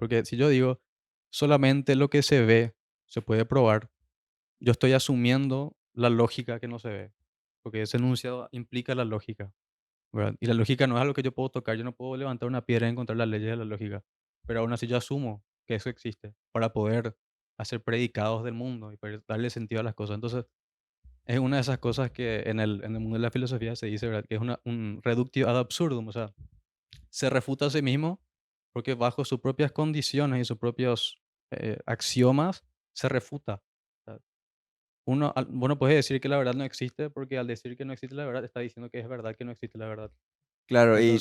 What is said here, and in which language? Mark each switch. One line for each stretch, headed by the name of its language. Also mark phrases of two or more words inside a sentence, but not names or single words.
Spanish: Porque si yo digo solamente lo que se ve se puede probar, yo estoy asumiendo la lógica que no se ve, porque ese enunciado implica la lógica, ¿verdad? Y la lógica no es algo que yo puedo tocar, yo no puedo levantar una piedra y encontrar las leyes de la lógica, pero aún así yo asumo que eso existe para poder hacer predicados del mundo y poder darle sentido a las cosas. Entonces, es una de esas cosas que en el mundo de la filosofía se dice, ¿verdad? Que es un
Latin: reductio ad absurdum,
Spanish: o sea, se refuta a sí mismo porque bajo sus propias condiciones y sus propios axiomas se refuta. O sea, vos no puedes decir que la verdad no existe porque al decir que no existe la verdad está diciendo que es verdad que no existe la verdad. Claro, y